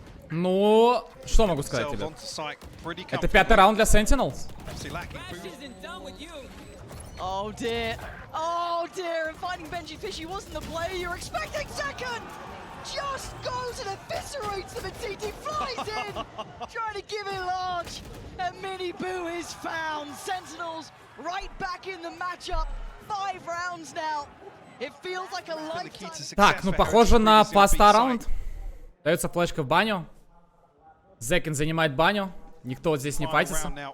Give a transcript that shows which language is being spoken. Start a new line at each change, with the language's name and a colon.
Russian: Ну, что могу сказать тебе? Это 5-й раунд для Sentinels.
English: Oh dear. Oh dear. And finding Benji Fishy wasn't the play you were expecting. Second just goes and eviscerates them, and TT flies in, trying to give it large. And Mini Boo is found. Sentinels right back in the matchup. 5 rounds now. It feels like a lifetime.
Russian: Так, ну похоже на паста раунд. Дается флешка в баню. Зекин занимает баню. Никто вот здесь не файтится.